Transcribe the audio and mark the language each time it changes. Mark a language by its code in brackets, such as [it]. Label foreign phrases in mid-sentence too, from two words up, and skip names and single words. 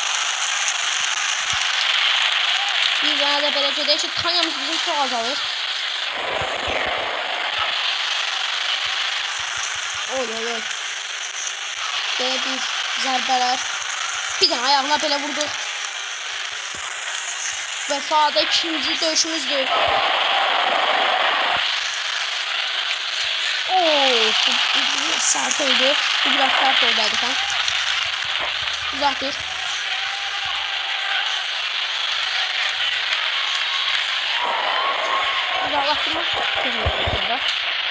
[az] Bir dənə də belə gedək ki, kanyamız bizim çox azalır. Oy. Belə bir zərbələr. Bir dənə ayağına belə vurduq. Vefa'da ikinci döyüşümüzdür. [tr] Bu sert oldu. Bu biraz sert oldu adeta. [az] Uzatır. [tr] Uzaklaştırma.